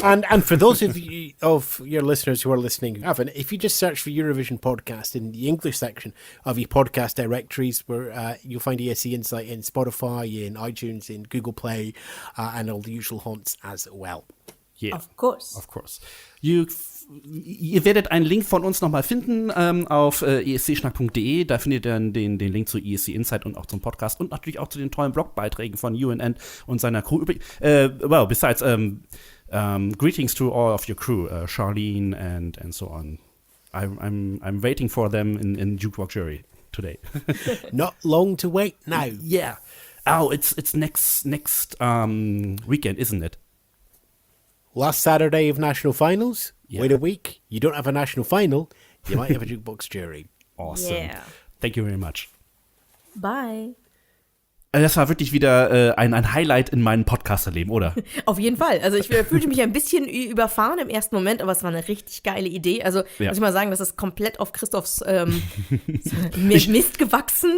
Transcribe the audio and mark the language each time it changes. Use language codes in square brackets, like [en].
[en] And for those of you, of your listeners who are listening who haven't, if you just search for Eurovision Podcast in the English section of your podcast directories, where you'll find ESC Insight in Spotify, in iTunes, in Google Play, and all the usual haunts as well. yeah. Of course. Of course. [de] Ihr werdet einen Link von uns nochmal finden auf escschnack.de. Da findet ihr dann den Link zu ESC Insight und auch zum Podcast und natürlich auch zu den tollen Blogbeiträgen von Ewan und seiner Crew. [en] Well, besides, greetings to all of your crew, Charlene and so on. I'm waiting for them in Jukebox Jury today. Not long to wait now. Yeah. Oh, it's next weekend, isn't it? Last Saturday of national finals. Yeah. Wait a week. You don't have a national final. You might have a Jukebox Jury. Awesome. Yeah. Thank you very much. Bye. [de] Das war wirklich wieder ein Highlight in meinem Podcasterleben, oder? Auf jeden Fall. Also ich fühlte mich ein bisschen überfahren im ersten Moment, aber es war eine richtig geile Idee. Also muss ich mal sagen, das ist komplett auf Christophs Mist gewachsen.